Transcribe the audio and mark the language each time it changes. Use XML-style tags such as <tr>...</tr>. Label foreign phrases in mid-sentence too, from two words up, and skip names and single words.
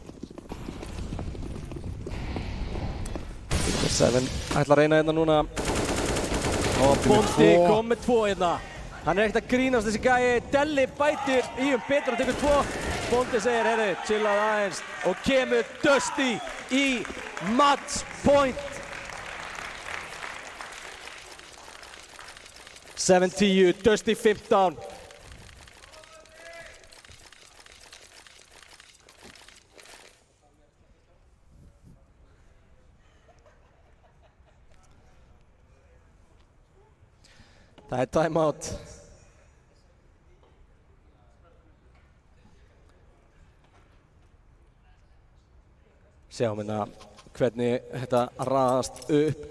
<is>Seven ætla að reyna hérna núna. Og Bóndi kom með 2 hérna. Hann ekkert að grínast þessi gæi. Delli bætir í betur og tekur 2. Bóndi segir, heyrðu, chillað aðeins. Og kemur Dusty í match point. 7-10, Dusty 15. Það timeout. Sjáum hérna hvernig þetta raðast upp.</is>